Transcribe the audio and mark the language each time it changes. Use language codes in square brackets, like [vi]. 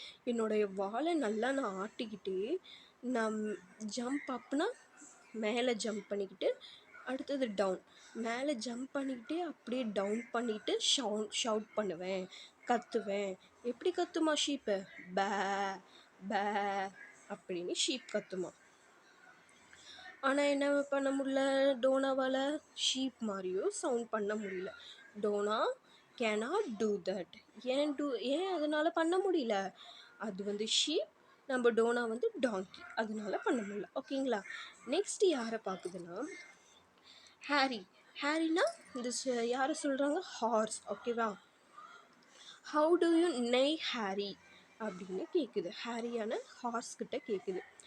[ta] என்னுடைய வாலை நல்லா நான் ஆட்டிக்கிட்டு, நான் ஜம்ப் அப்னா மேலே ஜம்ப் பண்ணிக்கிட்டு, அடுத்தது டவுன், மேலே ஜம்ப் பண்ணிக்கிட்டே அப்படியே டவுன் பண்ணிவிட்டு ஷவுட் பண்ணுவேன், கத்துவேன். எப்படி கத்துமா ஷீப்பு? பே பே அப்படின்னு ஷீப் கத்துமா. ஆனால் என்ன பண்ண முடியல டோனாவால், ஷீப் மாதிரியும் சவுண்ட் பண்ண முடியல. [en] Donna cannot do that. [ta] ஏன் அதனால் பண்ண முடியல? அது வந்து ஷீப், நம்ம டோனா வந்து டாங்கி, அதனால பண்ண முடியல. ஓகேங்களா? நெக்ஸ்ட் யாரை பார்க்குதுன்னா ஹாரி. ஹாரினா இந்த யாரை சொல்கிறாங்க? ஹார்ஸ். ஓகேவா? [en] how do you neigh hairy [ta] அப்படின்னு கேட்குது. ஹாரியான ஹார்ஸ் கிட்ட கேட்குது.